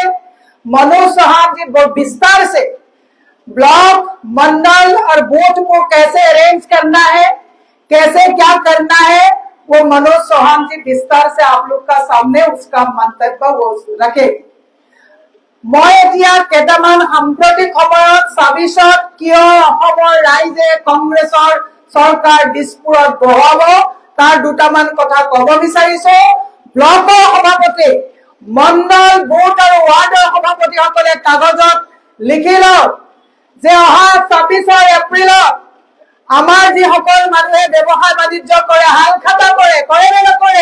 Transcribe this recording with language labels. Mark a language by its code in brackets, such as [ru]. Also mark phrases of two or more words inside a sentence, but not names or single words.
[hi] मनोज चौहान जी विस्तार से ब्लॉक, मंडल और बूथ को कैसे अरेंज करना है, कैसे क्या करना है, वो मनोज चौहान जी विस्तार से आप लोग का सामने उसका मंतव्य वो रखे। [as] मैं এতিয়া কেইটামান সাম্প্ৰতিক সময়ত সাবিছত কিয় অসমৰ ৰাইজে কংগ্ৰেছৰ চৰকাৰ দিছপুৰত বহাব তাৰ দুটামান কথা ক'ব বিচাৰিছো। ব্লকৰ সভাপতি, মণ্ডল, বুথ আৰু ৱাৰ্ডৰ সভাপতিসকলে কাগজত লিখি লওক যে অহা ২৬ এপ্ৰিলত আমাৰ যিসকল মানুহে ব্যৱসায় বাণিজ্য কৰে, হাল খাতা কৰে, কৰে নে নকৰে?